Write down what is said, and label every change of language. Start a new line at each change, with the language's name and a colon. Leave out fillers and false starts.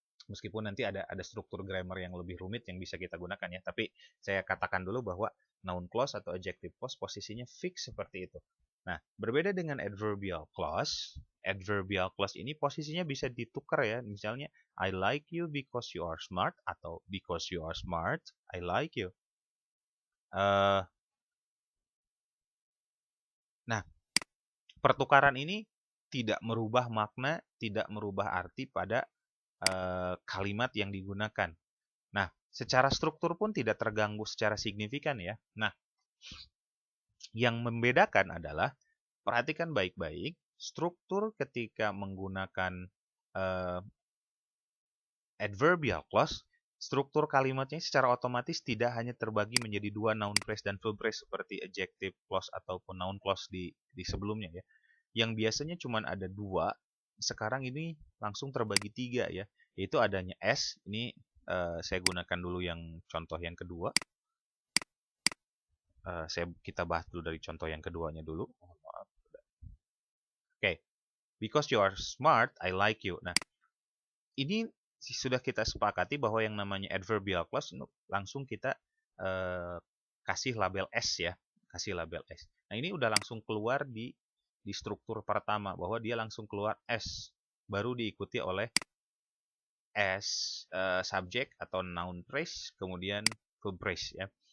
Indonesian: Meskipun nanti ada struktur grammar yang lebih rumit yang bisa kita gunakan ya, tapi saya katakan dulu bahwa noun clause atau adjective clause posisinya fix seperti itu. Nah, berbeda dengan adverbial clause ini posisinya bisa ditukar ya. Misalnya,
English: I like you because you are smart,
Indonesian: atau
English: because you are smart, I like you.
Indonesian: Nah, pertukaran ini tidak merubah makna, tidak merubah arti pada kalimat yang digunakan. Nah, secara struktur pun tidak terganggu secara signifikan ya. Nah, yang membedakan adalah, perhatikan baik-baik, struktur ketika menggunakan adverbial clause, struktur kalimatnya secara otomatis tidak hanya terbagi menjadi dua noun phrase dan verb phrase seperti adjective clause ataupun noun clause di sebelumnya ya. Yang biasanya cuma ada dua, sekarang ini langsung terbagi tiga ya, yaitu adanya S. Ini saya gunakan dulu yang contoh yang kedua. Kita bahas dulu dari contoh yang keduanya dulu.
English: Oke, because you are smart, I like you.
Indonesian: Nah, ini sudah kita sepakati bahwa yang namanya adverbial clause langsung kita kasih label S ya, kasih label S. Nah, ini udah langsung keluar di struktur pertama bahwa dia langsung keluar S, baru diikuti oleh S subject atau noun phrase, kemudian verb phrase ya.